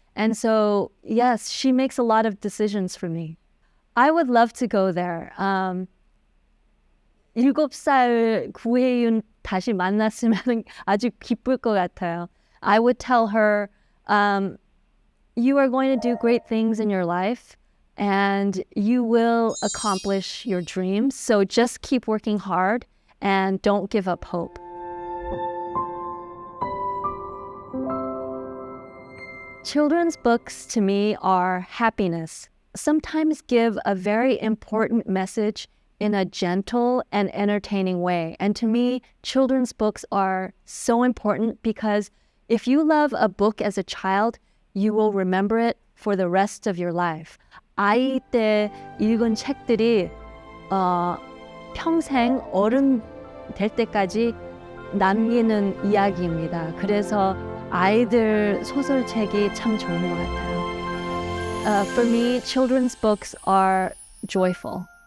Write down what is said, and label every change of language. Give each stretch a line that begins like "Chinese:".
English: And so, yes, she makes a lot of decisions for me. I would love to go there.
Korean: 7살 구혜윤 다시 만났으면 아주 기쁠 것 같아요.
English: I would tell her, you are going to do great things in your life and you will accomplish your dreams. So just keep working hard and don't give up hope. Children's books to me are happiness. Sometimes give a very important message in a gentle and entertaining way. And to me, children's books are so important because if you love a book as a child, you will remember it for the rest of your life.
Korean: 아이 때 읽은 책들이 평생 어른 될 때까지 남기는 이야기입니다. 그래서 아이들 소설책이 참 좋은 것 같아요.
English: For me, children's books are joyful.